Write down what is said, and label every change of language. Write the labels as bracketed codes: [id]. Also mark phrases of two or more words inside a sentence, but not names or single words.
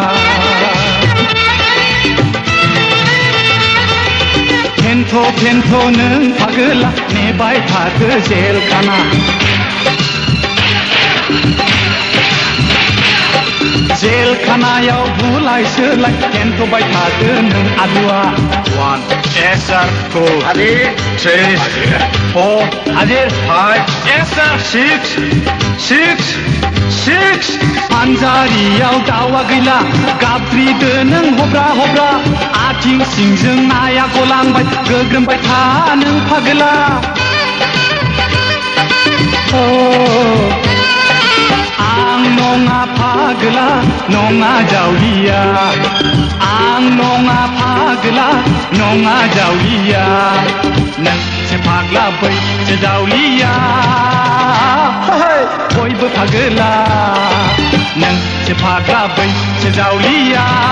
[brx] फेन्थ' नों फागोला नेबाय थादो जेलखाना जेलखानायाव बुलाय सोलाय फेन्थ'बाय थादो नों आलुआ [en] 1 yes sir 2 Adir 3 4 Adir 5 yes sir [brx] 6 पान्जारियाव दावा गैला गाबज्रिदो नों हब्रा आथिं सिंजों नाया गलांबाय गोग्रोमबाय था नों फागोला आं नङा फागोला नङा जावलिया आं नङा फागोला नङा जावलिया नोंसो फाग्ला बैसो जावलिया बयबो फागोला नोंसो फाग्ला बैसो जावलिया